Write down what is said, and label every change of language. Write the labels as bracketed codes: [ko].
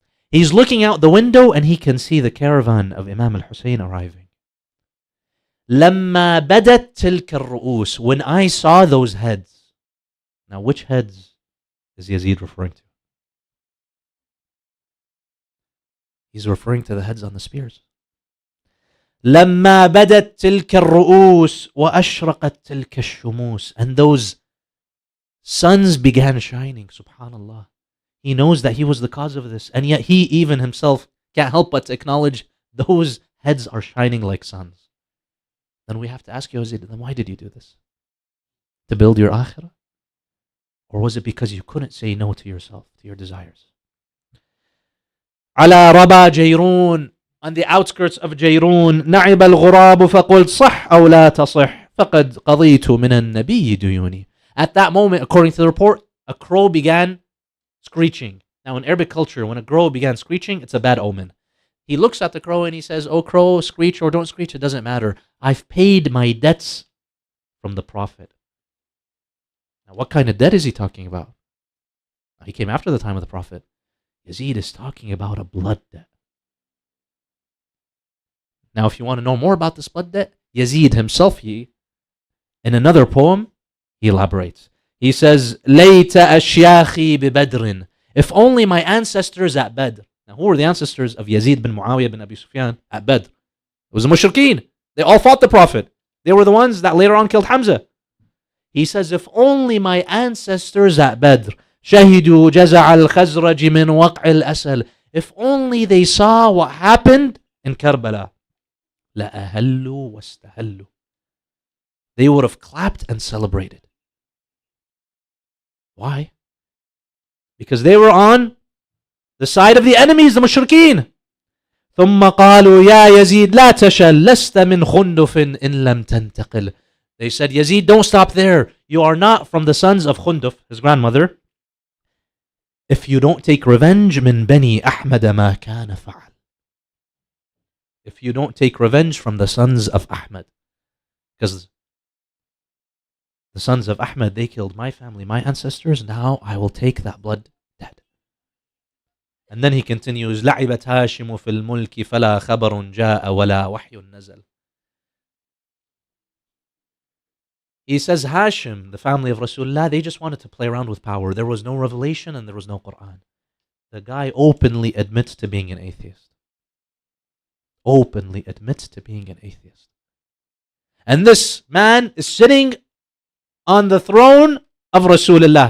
[en] He's looking out the window and he can see the caravan of Imam al-Hussein arriving. [ar] لما بدت تلك الرؤوس. [en] When I saw those heads. Now which heads is Yazid referring to? He's referring to the heads on the spears. [ar] لما بدت تلك الرؤوس وأشرقت تلك الشموس. [en] And those suns began shining, subhanallah. He knows that he was the cause of this, and yet he even himself can't help but to acknowledge those heads are shining like suns. Then we have to ask you, then why did you do this? To build your akhirah? Or was it because you couldn't say no to yourself, to your desires? [ar] على ربا جيرون. [en] On the outskirts of Jayrun, [ar] نعب الغراب فقلت صح أو لا تصح فَقَدْ قَضِيتُ مِنَ النَّبِيِّ دُيُونِي. [en] At that moment, according to the report, a crow began screeching. Now in Arabic culture, when a crow began screeching, it's a bad omen. He looks at the crow and he says, "Oh crow, screech or don't screech, it doesn't matter. I've paid my debts from the Prophet." Now what kind of debt is he talking about? He came after the time of the Prophet. Yazid is talking about a blood debt. Now if you want to know more about this blood debt, Yazid himself, in another poem, he elaborates. He says, [ar] لَيْتَ أَشْيَاخِي بِبَدْرٍ. [en] If only my ancestors at Badr. Now, who were the ancestors of Yazid bin Muawiyah bin Abi Sufyan at Badr? It was the Mushrikeen. They all fought the Prophet. They were the ones that later on killed Hamza. He says, if only my ancestors at Badr, [ar] شَهِدُوا جَزَعَ الْخَزْرَجِ مِنْ وَقْعِ الْأَسَلِ. [en] If only they saw what happened in Karbala, [ar] لَأَهَلُّوا وَاسْتَهَلُّوا. [en] They would have clapped and celebrated. Why? Because they were on the side of the enemies, the mushrikeen. [ar] ثم قالوا يا يزيد لا تشل لست من خندف إن لم تنتقل. [en] They said, Yazid, don't stop there. You are not from the sons of Khunduf, his grandmother, if you don't take revenge [ar] من بني أحمد ما كان فعل. [en] If you don't take revenge from the sons of Ahmad. Because the sons of Ahmad, they killed my family, my ancestors. Now I will take that blood debt. And then he continues, [ar] لعبت هاشم في الملك فلا خبر جاء ولا وحي نزل. [en] He says Hashim, the family of Rasulullah, they just wanted to play around with power. There was no revelation and there was no Quran. The guy openly admits to being an atheist. Openly admits to being an atheist. And this man is sitting on the throne of Rasulullah.